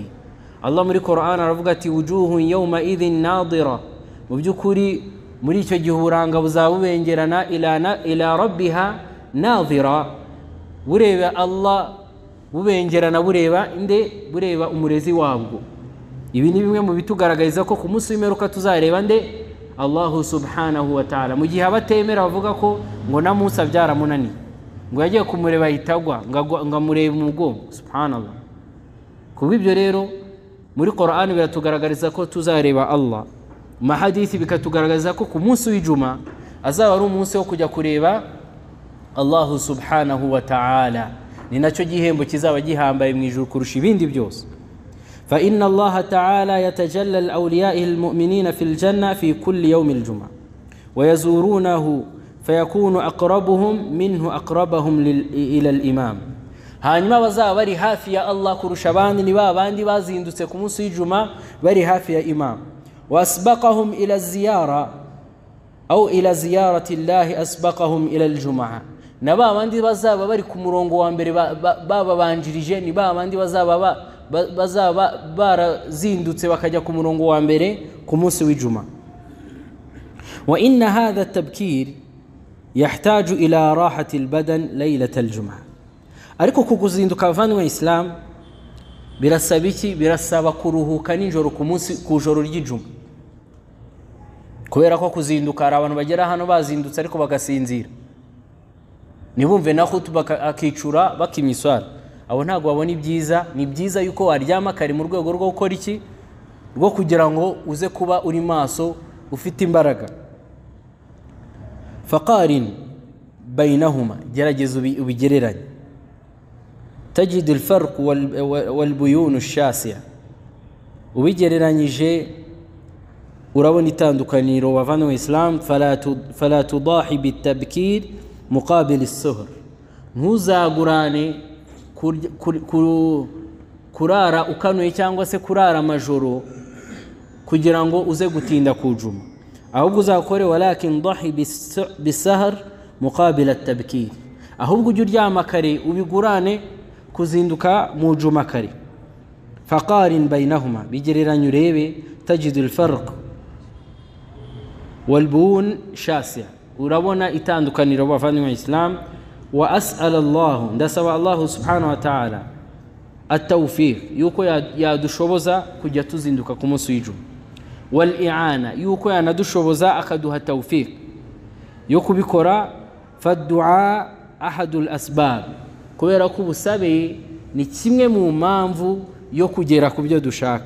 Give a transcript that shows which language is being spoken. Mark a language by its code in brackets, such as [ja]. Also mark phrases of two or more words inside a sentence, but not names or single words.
[rw] Allah muri Qur'an aravuga ati [ar] وجوه يومئذ ناضرة, [rw] mu by'ukuri muri icyo gihe uburanga buzaba bubengerana [ar] إلى ربها ناظرة, [rw] bureba Allah bubengerana, bureba umurezi wabwo. ibi ni bimwe mu bitugaragariza ko ku munsi w'imperuka tuzareba nde? [ar] الله سبحانه وتعالى. [rw] mu gihe abatemera bavuga ko ngo na Musa byaramunaniye, ngo yagiye kumureba hitagwa ngamureba umugongo. Subhanallah. kubw'ibyo rero muri Qur'an biratugaragariza ko tuzareba Allah, mu hadithi bikatugaragariza ko ku munsi w'ijuma azaba ari umunsi wo kujya kureba [ar] الله سبحانه وتعالى. [rw] ni nacyo gihembo kizaba gihambaye mu ijuru kurusha ibindi byose. [ar] فإن الله تعالى يتجلى لأوليائه المؤمنين في الجنة في كل يوم الجمعة ويزورونه فيكون أقربهم منه أقربهم إلى الإمام. [rw] hanyuma bazaba bari hafi ya Allah kurusha abandi ni babandi bazindutse ku munsi w'ijuma bari hafi ya imam. [ar] وأسبقهم إلى الزيارة أو إلى زيارة الله أسبقهم إلى الجمعة. [rw] na babandi bazaba bari ku murongo wa mbere babanjirije, ni babandi bazaba barazindutse bakajya ku murongo wa mbere ku munsi w'ijuma. [ar] وإن هذا التبكير يحتاج إلى راحة البدن ليلة الجمعة. [rw] ariko kukuzinduka bavanywe Islam birasaba iki? birasaba kuruhuka nijoro ku joro ry'ijuma, kubera ko kuzinduka hari abantu bagera hano bazindutse ariko bagasinzira, ntibumve na khutuba akicura bakimya iswara. abo ntabwo babona ibyiza. ni byiza yuko waryama kare mu rwego rwo gukora iki? rwo kugira ngo uze kuba uri maso ufite imbaraga. [ar] فقارن بينهما, [rw] gerageza ubigereranye. [ar] تجد الفرق والبيون الشاسع. [rw] ubigereranyije urabona itandukaniro wavanywe Islam. [ar] فلا تضاحي بالتبكير مقابل السهر. [rw] ntuzagurane kurara ukanuye cyangwa se kurara amajoro kugira ngo uze gutinda ku juma, ahubwo uzakore [ar] ولكن ضحِّ بالسهر مقابل التبكير, [rw] ahubwo ujye uryama kare ubigurane kuzinduka mu juma kare. [ar] فقارن بينهما, [rw] bigereranye urebe. [ar] تجد الفرق والبون الشاسع', [rw] urabona itandukaniro bavanywe Islam. [ar] وأسأل الله, ndasaba الله سبحانه وتعالى التوفيق, [rw] yuko yadushoboza kujya tuzinduka ku munsi w'ijuma. [ar] والإعانة, [rw] yuko yanadushoboza akaduha tawfiq yo kubikora. [ar] فالدعاء أحد الأسباب, [rw] kubera ko ubusabe ni kimwe mu mpamvu yo kugera ku byo dushaka.